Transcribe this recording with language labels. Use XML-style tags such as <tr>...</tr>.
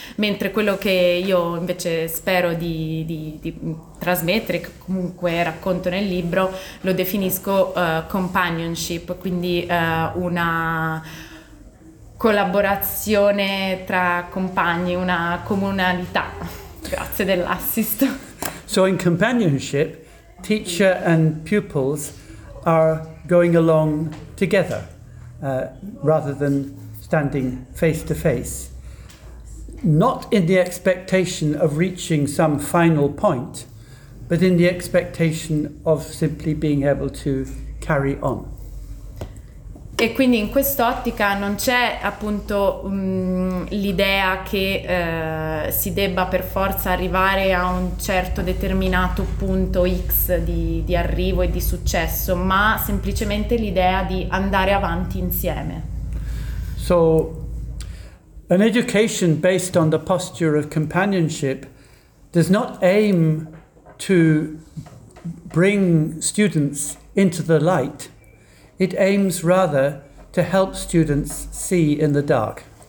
<it>Mentre quello che io invece spero di trasmettere, che comunque racconto nel libro, lo definisco companionship, quindi una collaborazione tra compagni, una comunalità. Grazie dell'assist.</it> <en>So in companionship, teacher and pupils are going along together rather than standing face to face, not in the expectation of reaching some final point, but in the expectation of simply being able to carry on.</en> <it>E quindi in quest'ottica non c'è appunto l'idea che si debba per forza arrivare a un certo determinato punto X di arrivo e di successo, ma semplicemente l'idea di andare avanti insieme.</it> <en>So, an education based on the posture of companionship does not aim to bring students into the light. It aims rather to help students see in the dark.</en>